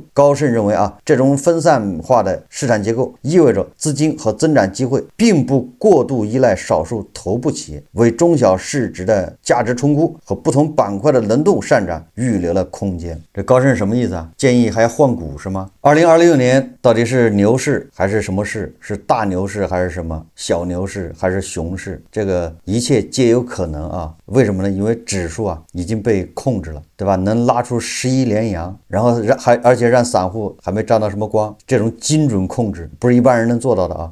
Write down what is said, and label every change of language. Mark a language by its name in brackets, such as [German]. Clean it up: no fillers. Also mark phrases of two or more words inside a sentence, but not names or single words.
[Chinese] 高盛認為啊，這種分散化的市場結構意味着資金和增長機會並不過度依賴少數頭部企業，為中小市值的價值重估和不同板塊的轮動上漲預留了空間。這高盛什麼意思啊？建議還要換股是嗎？2026年到底是牛市還是什麼市？是大牛市還是什麼小牛市還是熊市？這個一切皆有可能啊！為什麼呢？因為指數啊已經被控制了，对吧？能拉出11連陽，然後而且讓散戶還沒沾到什麼光，這種精準控制不是一般人能做到的啊！